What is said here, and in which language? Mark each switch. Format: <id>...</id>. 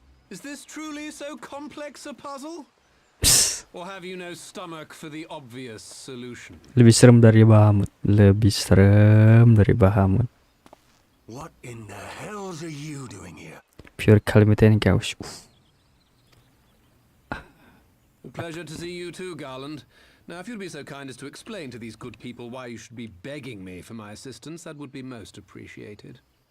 <en>Is this truly so complex a puzzle? Or have you no stomach for the obvious solution?</en> <id>Lebih serem dari Bahamut. Lebih serem dari Bahamut.</id> <en>What in the hells are you doing here? Pure calamity and chaos. A pleasure to see you too, Garland. Now, if you'd be so kind as to explain to these good people why you should be begging me for my assistance, that would be most appreciated.</en>